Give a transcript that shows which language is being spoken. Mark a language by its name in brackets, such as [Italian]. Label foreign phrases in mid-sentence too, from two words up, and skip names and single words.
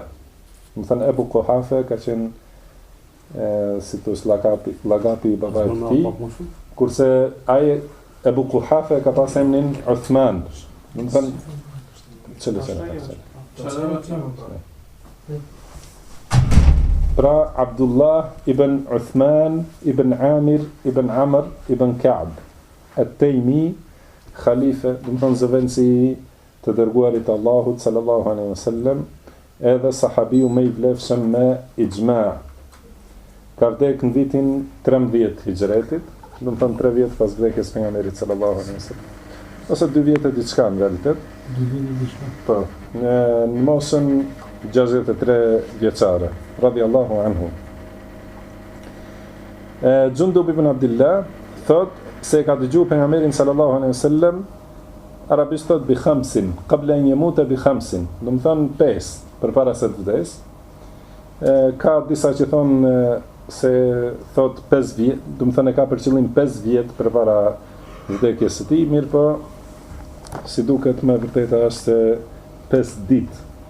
[Albanian] Më thënë Abu Quhafa ka qenë si të është lagapi i babait të tij, kurse ai Abu Quhafa ka pas emrin Uthman. Më thënë pra Abdullah ibn Uthman ibn Amir ibn Amr ibn Ka'b at-Taymi, khalife, do të thonë zëvendësi të dërguarit Allahut [Arabic] صلى الله عليه وسلم, [Albanian] edhe sahabiu më i vlefshëm me ijma. Ka vdekur në vitin 13 hijretit, do të thonë 3 vjet pas vdekjes së pejgamberit [Arabic] صلى الله عليه وسلم. [Albanian] Ose 2 vjet e diçka në realitet. 2 vjet e diçka. Po, në moshën 63 vjeçare, [Arabic] رضي الله عنه. [Albanian] Jundub ibn Abdillah thot se ka dëgjuar pejgamberin [Arabic] صلى الله عليه وسلم [Albanian] arabisht thot [Arabic] بخمس قبل أن يموت بخمس, [Albanian] do të thon 5 përpara se të vdes. Ka disa që thon se thot 5 vjet, do të thon e ka për qëllim 5 vjet përpara vdekjes së tij, mirë po si duket më vërteta është se 5 ditë.